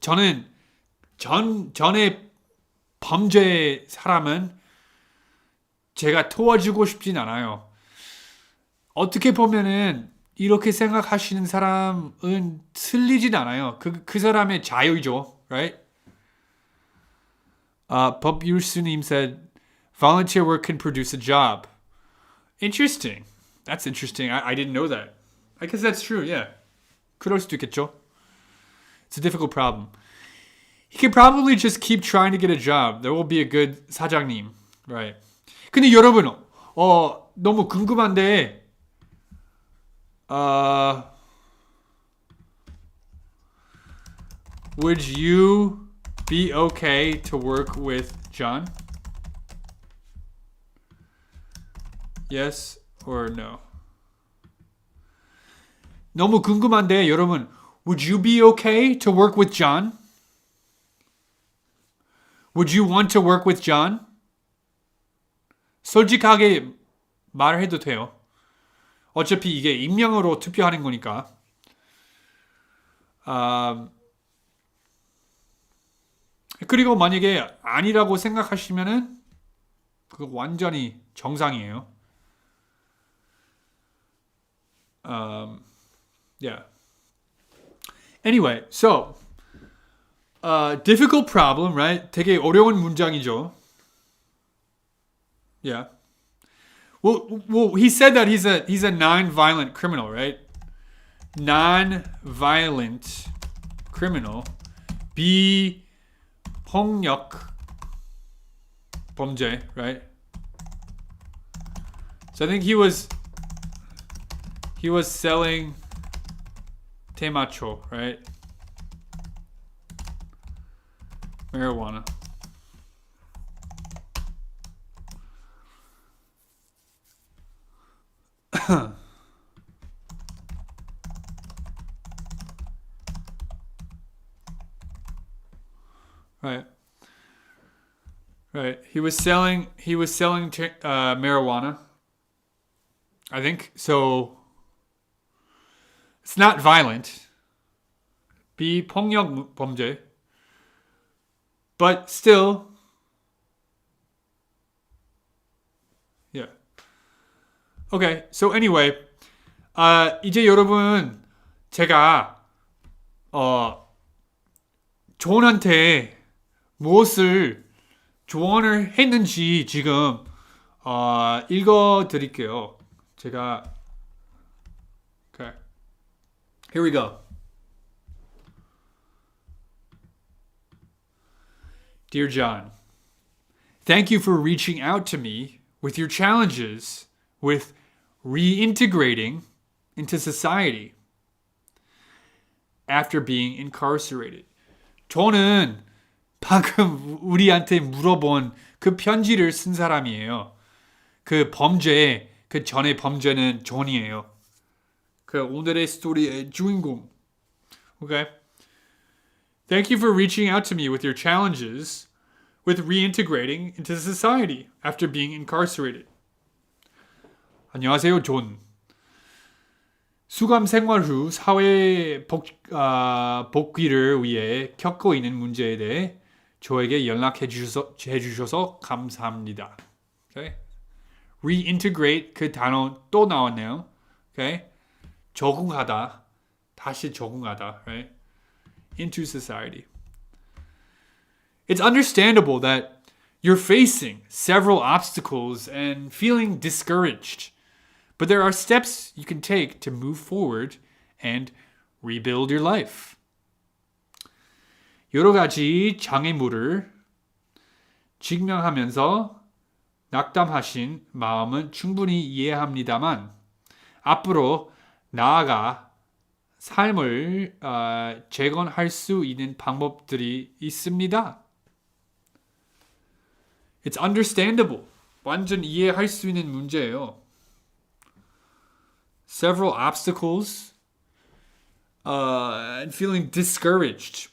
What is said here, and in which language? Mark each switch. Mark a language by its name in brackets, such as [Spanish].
[Korean] 저는 전에 범죄 사람은 제가 도와주고 싶진 않아요. 어떻게 보면은 이렇게 생각하시는 사람은 틀리진 않아요. 그 사람의 자유죠, [English] right? 법율수님 said, volunteer work can produce a job. Interesting. That's interesting. I didn't know that. I guess that's true, yeah. [Korean] 그럴 수도 있겠죠. [English] It's a difficult problem. He can probably just keep trying to get a job. There will be a good 사장님. Right. [Korean] 근데 여러분, 너무 궁금한데, [English] would you be okay to work with John? Yes or no? [Korean] 너무 궁금한데 여러분, [English] would you be okay to work with John? Would you want to work with John? [Korean] 솔직하게 말해도 돼요. 어차피 이게 익명으로 투표하는 거니까. 그리고 만약에 아니라고 생각하시면은 그거 완전히 정상이에요. [English] Yeah. Anyway, so difficult problem, right? [Korean] 되게 어려운 문장이죠. [English] Yeah. Well, he said that he's a non-violent criminal, right? Non-violent criminal. [Korean] 비폭력 범죄, [English] right? So I think he was selling temacho, right? Marijuana. Right. He was selling marijuana. I think so. It's not violent. [Korean] 비폭력 범죄. [English] But still, yeah. Okay. So anyway, [Korean] 이제 여러분 제가 존한테 무엇을 조언을 했는지 지금 읽어 드릴게요. 제가 [English] okay. Here we go. Dear John, thank you for reaching out to me with your challenges with reintegrating into society after being incarcerated. [Korean] 저는 방금 우리한테 물어본 그 편지를 쓴 사람이에요. 그 전의 범죄는 존이에요. 그 오늘의 스토리의 주인공. [English] Okay? Thank you for reaching out to me with your challenges with reintegrating into society after being incarcerated. [Korean] 안녕하세요, 존. 수감 생활 후 사회 복귀를 위해 겪고 있는 문제에 대해 저에게 연락해 주셔서 감사합니다. [English] Okay? [Korean] Reintegrate 그 단어 또 나왔네요. [English] Okay? [Korean] 적응하다, 다시 적응하다, [English] right? Into society. It's understandable that you're facing several obstacles and feeling discouraged. But there are steps you can take to move forward and rebuild your life. [Korean] 여러 가지 장애물을 직면하면서 낙담하신 마음은 충분히 이해합니다만 앞으로 나아가 삶을 재건할 수 있는 방법들이 있습니다. [English] It's understandable. [Korean] 완전 이해할 수 있는 문제예요. [English] Several obstacles and feeling discouraged.